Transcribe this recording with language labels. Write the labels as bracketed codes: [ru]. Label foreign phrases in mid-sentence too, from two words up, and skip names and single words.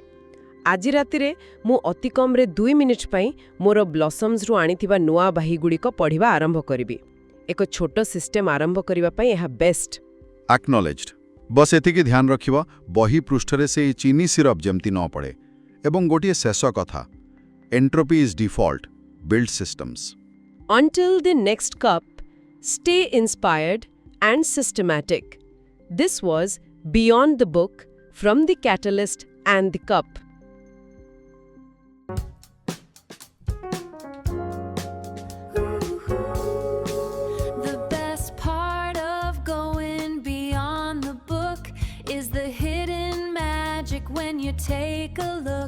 [or] ଆଜି ରାତିରେ ମୁଁ ଅତି କମ୍ରେ 2 ମିନିଟ୍ ପାଇଁ ମୋର ବ୍ଲସମ୍ସରୁ ଆଣିଥିବା ନୂଆ ବହିଗୁଡ଼ିକ ପଢ଼ିବା ଆରମ୍ଭ କରିବି। ଏକ ଛୋଟ ସିଷ୍ଟମ୍ ଆରମ୍ଭ କରିବା ପାଇଁ ଏହା ବେଷ୍ଟ। ଆକ୍ନଲେଜ୍ଡ। ବସ୍ ଏତିକି ଧ୍ୟାନ ରଖିବ, ବହି ପୃଷ୍ଠରେ ସେଇ ଚିନି ସିରପ୍ ଯେମିତି ନ ପଡ଼େ। ଏବଂ ଗୋଟିଏ ଶେଷ କଥା, [en] entropy is default, build systems. Until the next cup, stay inspired and systematic. This was Beyond the Book from the Catalyst and the Cup. The best part of going beyond the book is the hidden magic when you take a look.